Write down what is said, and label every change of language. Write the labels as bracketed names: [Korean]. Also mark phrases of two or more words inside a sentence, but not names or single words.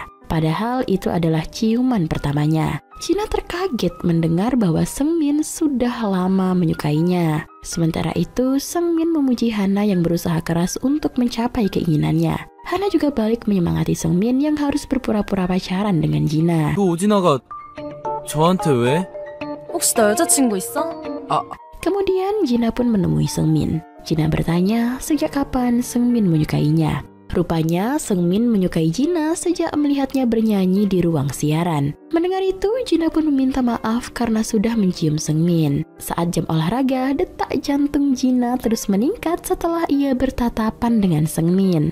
[Indonesian] Padahal itu adalah ciuman pertamanya. Jina terkaget mendengar bahwa Seungmin sudah lama menyukainya. Sementara itu, Seungmin memuji Hana yang berusaha keras untuk mencapai keinginannya. Hana juga balik menyemangati Seungmin yang harus berpura-pura pacaran dengan Jina. [Korean] 또 오진아가 저한테 왜? 혹시 너 여자친구 있어? [Indonesian] Kemudian Jina pun menemui Seungmin. Jina bertanya sejak kapan Seungmin menyukainya. Rupanya Seungmin menyukai Jina sejak melihatnya bernyanyi di ruang siaran. Mendengar itu, Jina pun meminta maaf karena sudah mencium Seungmin. Saat jam olahraga, detak jantung Jina terus meningkat setelah ia bertatapan dengan Seungmin.